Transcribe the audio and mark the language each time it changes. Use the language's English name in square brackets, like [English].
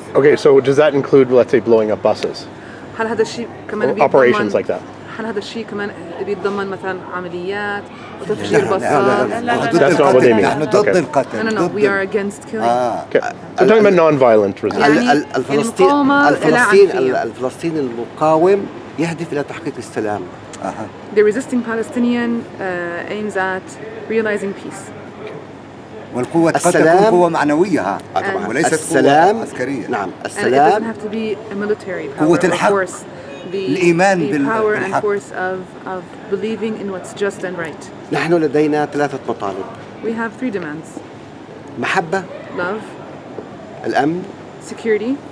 [English] Okay, so does that include, let's say, blowing up buses? [Arabic] هل هذا الشيء كمان [English] Operations like that? [Arabic] هل هذا الشيء كمان بيتضمن مثلا عمليات وتفجير باصات؟ نحن ضد القتل. [English] No, we are against killing. Okay. So talking about non-violent resistance. [Arabic] الفلسطيني المقاوم يهدف إلى تحقيق السلام. [English] The resisting Palestinian aims at realizing peace. [Arabic] والقوة قد تكون قوة معنوية وليست قوة عسكرية. نعم السلام. [English] It doesn't have to be a military power. [Arabic] قوة الحق. الإيمان [English] the power and [Arabic] بالحق. [English] force of believing in what's just and right. [Arabic] نحن لدينا 3 مطالب. [English] We have 3 demands. [Arabic] محبة. [English] Love. [Arabic] الأمن. [English] Security.